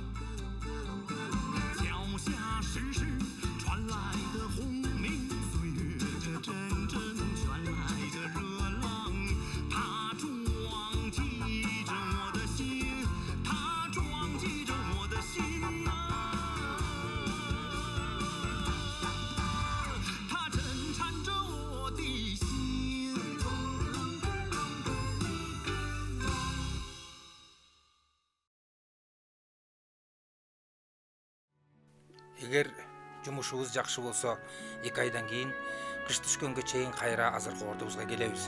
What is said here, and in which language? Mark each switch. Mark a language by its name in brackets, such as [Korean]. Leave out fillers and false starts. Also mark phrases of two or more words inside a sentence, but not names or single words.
[Chinese] 脚下时时传来的轰鸣，岁月这阵阵传来的热浪，它撞击着我的心，它撞击着我的心啊，它震颤着我的心。 [Kyrgyz] Эгер жумушубуз жакшы болсо, 2 айдан кийин кыш түшкөнгө чейин кайра азыркы ордубузга келебиз.